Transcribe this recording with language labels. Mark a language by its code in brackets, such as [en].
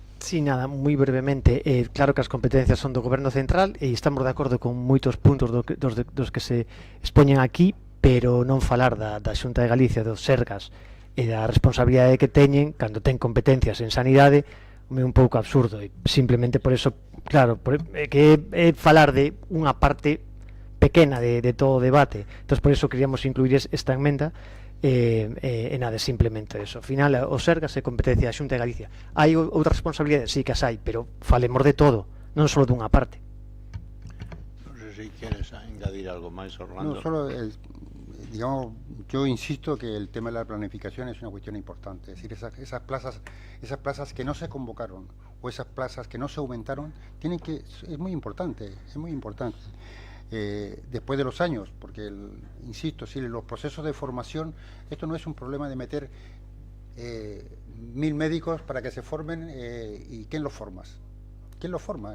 [gl] Sí, nada, moi brevemente, claro que as competencias son do Goberno Central e estamos de acordo con moitos puntos dos que se expoñen aquí, pero non falar da Xunta de Galicia, dos Sergas e da responsabilidade que teñen cando ten competencias en sanidade é un pouco absurdo, e simplemente por eso, claro, que é falar de unha parte pequena de todo o debate. Entón, por eso queríamos incluir esta emenda. Nada, simplemente eso. Ao final, o Sergas é competencia da Xunta de Galicia. Hai outras responsabilidades, sí que as hai, pero falemos de todo, non só dunha parte. Non sei se queres añadir algo máis, Orlando. [es] No, solo, digamos, yo insisto que el tema de la planificación es una cuestión importante. Es decir, esas plazas que no se convocaron o esas plazas que no se aumentaron, es muy importante, es muy importante. Después de los años, porque insisto, si los procesos de formación, esto no es un problema de meter 1000 médicos para que se formen y ¿quién los formas? ¿Quién los forma?